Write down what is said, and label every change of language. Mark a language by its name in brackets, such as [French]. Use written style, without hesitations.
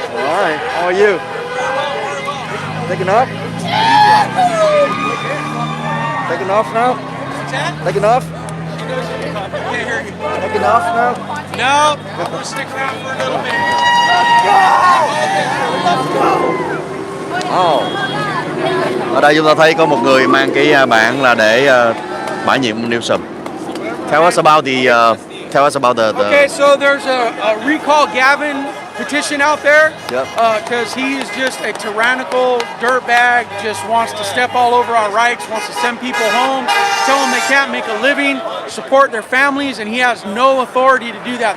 [English] All right, how are you? Taking off? Taking off now? Taking off? Taking off now? No, we're sticking out for a little bit. [Vietnamese] Ở đây chúng ta thấy có một người mang cái bảng là để bãi nhiệm Newsom. [English] Tell us about the Okay, so there's a recall Gavin petition out there Yep. because he is just a tyrannical dirtbag, just wants to step all over our rights, wants to send people home, tell them they can't make a living, support their families, and he has no authority to do that.